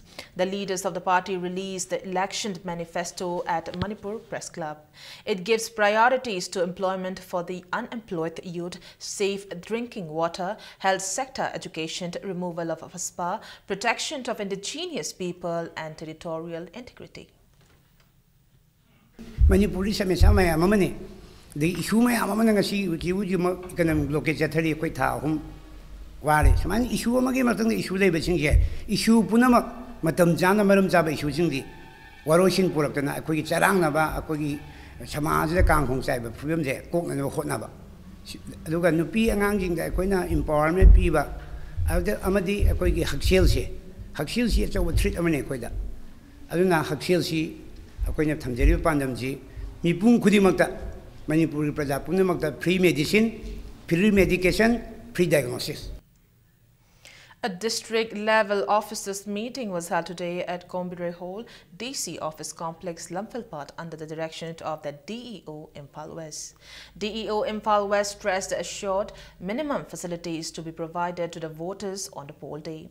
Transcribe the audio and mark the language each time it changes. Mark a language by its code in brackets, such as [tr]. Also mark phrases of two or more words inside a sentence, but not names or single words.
[en] The leaders of the party released the election manifesto at Manipur Press Club. It gives priorities to employment for the unemployed youth, safe drinking water, health sector education, removal of FASPA, protection of indigenous people and territorial integrity. [mni] Manipuri samesa mayam amani [en] the issue [mni] mayam amana ngasi kiwu [en] economic blockage [mni] athari koi tha hum ware saman issue amagi matang issue leba singje issue punamak matam jana maram jaba issue singdi waroshin puraktana akoi charang na ba akoi samaj da kang khong sai ba phubem je kok na hotna ba aduga nupi angang jing da koina empowerment pi ba amadi akoi gi haksel se Hakshil si achaw treat amane koida aduna hakshil si akoina thamjeri pandam ji mipung khudimakta Manipuri praja punamakta [en] free medicine, free medication, free diagnosis. A district-level officers' meeting was held today at Kombire Hall, DC Office Complex, Lumphalpat, under the direction of the DEO Imphal West. DEO Imphal West stressed assured minimum facilities to be provided to the voters on the poll day.